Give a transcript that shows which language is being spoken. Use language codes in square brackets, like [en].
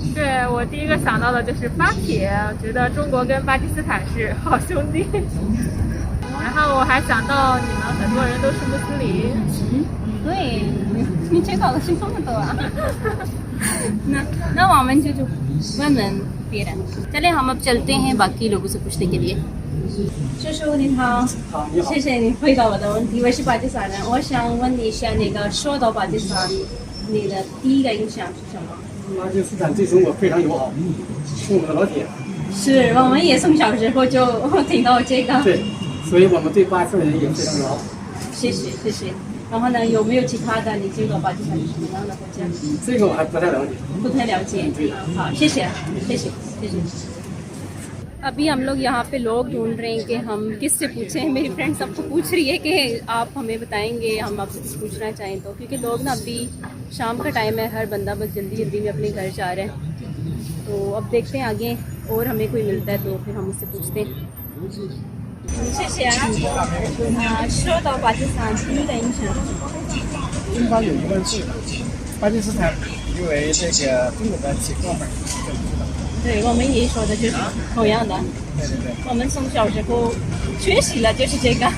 [zh] 对，我第一个想到的就是巴铁，我觉得中国跟巴基斯坦是好兄弟。然后我还想到你们很多人都是穆斯林。对，你知道的是这么多啊。那我们就问问别人。 [hi] चलिए हम अब चलते हैं बाकी लोगों से पूछने के लिए। [zh] 叔叔您好，谢谢你回答我的问题。我是巴基斯坦人，我想问一下，那个说到巴基斯坦，你的第一个印象是什么？巴基斯坦对中国非常友好，是我们的老铁。是我们也从小时候就听到这个。对，所以我们对巴基斯坦人也非常友好。谢谢谢谢。然后呢，有没有其他的？你知道巴基斯坦是什么样的国家？这个我还不太了解。不太了解。好，谢谢谢谢谢谢。 [hi] अभी हम लोग यहाँ पे लोग ढूंढ रहे हैं कि हम किससे पूछें। मेरी फ्रेंड सबको पूछ रही है कि आप हमें बताएंगे, हम आपसे कुछ पूछना चाहें तो, क्योंकि लोग ना अभी शाम का टाइम है, हर बंदा बस जल्दी जल्दी में अपने घर जा रहे हैं। तो अब देखते हैं आगे और हमें कोई मिलता है तो फिर हम उससे पूछते हैं। [zh] 谢谢啊。说到巴基斯坦第一个印象，中巴有1万次。巴基斯坦因为这个中国的铁哥们儿，对我们也说的就是同样的。对对对。我们从小时候学习了就是这个。